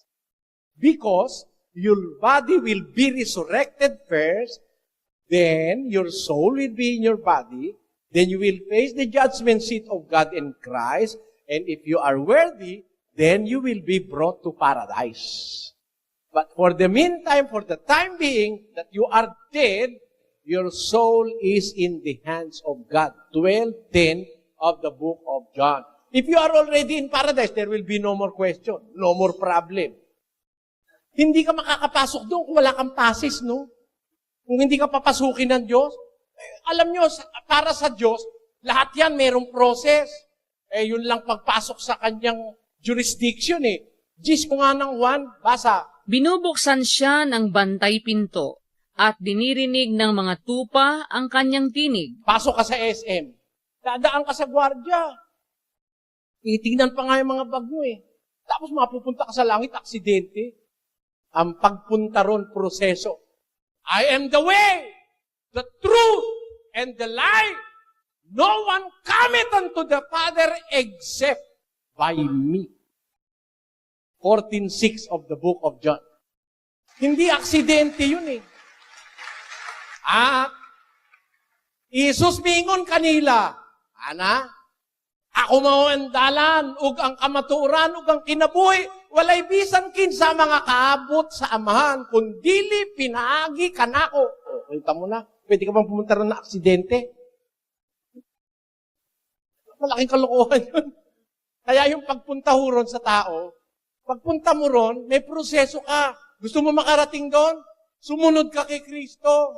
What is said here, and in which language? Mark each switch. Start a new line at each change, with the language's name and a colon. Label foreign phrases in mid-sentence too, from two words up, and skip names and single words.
English: Because your body will be resurrected first, then your soul will be in your body, then you will face the judgment seat of God in Christ, and if you are worthy, then you will be brought to paradise. But for the meantime, for the time being, that you are dead, your soul is in the hands of God. 12:10 of the book of John. If you are already in paradise, there will be no more question, no more problem.
Filipino: Hindi ka makakapasok doon kung wala kang passes, no? Kung hindi ka papasukin ng Diyos. Alam nyo, para sa Diyos, lahat yan mayroong process. Yun lang pagpasok sa kanyang jurisdiction eh.
Cebuano: Gis ko nga ng 1, basa.
Filipino: Binubuksan siya ng bantay pinto at dinirinig ng mga tupa ang kanyang tinig. Pasok ka sa SM. Dadaan ka sa gwardiya. Titignan pa nga yung mga bag mo eh. Tapos mapupunta ka sa langit, aksidente. Ang pagpunta ron, proseso.
English: I am the way, the truth, and the life. No one cometh unto the Father except by me.
Filipino: 14:6
English: of the book of John.
Filipino: Hindi aksidente yun eh.
Cebuano: Isus mingon kanila, ana, ako mao ang dalan, ug ang kamatuoran, ug ang kinabuhi, walay bisan kinsa mga kaabot sa amahan, kundili pinaagi kanako.
Filipino: Kita mo na, pwede ka bang pumunta ron na aksidente? Malaking kalokohan yun. Kaya yung pagpunta ho ron sa tao, pagpunta mo ron, may proseso ka. Gusto mo makarating doon? Sumunod ka kay Kristo.